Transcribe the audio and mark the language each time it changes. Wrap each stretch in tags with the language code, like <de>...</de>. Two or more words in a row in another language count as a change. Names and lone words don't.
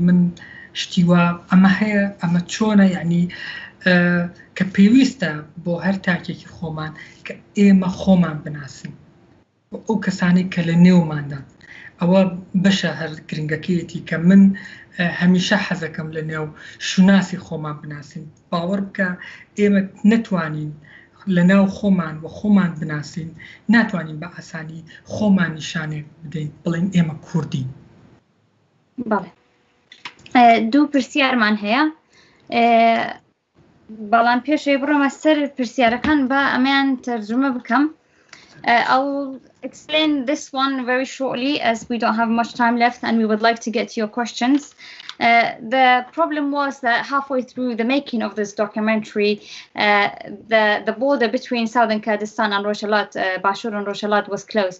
<ckb>من شتیوا ئەمە هەیە ئەمە چۆنە یعنی کە پێویستە بۆ هەر تاکێکی خۆمان کە ئێمە خۆمان بناسین ئەو کەسانی کە لە نێوماندا ئەوە بەشە هەر گرنگەکەیەتی کە من هەمیشە حەزەکەم لە نێو شوناسی خۆمان بناسین باوەڕ بکە ئێمە نەتوانین لە ناو خۆمان و خۆمان بناسین ناتوانین بە ئاسانی خۆمان نیشانێک بدەین بڵین ئێمە کوردین. بەڵێ دوو پرسیارمان هەیە بەڵام پێشەوەی بڕۆمە سەر پرسیارەکان بە ئەمەیان تەرجمە بکەم.</ckb> <en>I'll explain this one very shortly as we don't have much time left and we would like to get to your questions. The problem was that halfway through the making of this documentary, the border between southern Kurdistan and Rojhelat, Bashur and Rojhelat was closed.</en>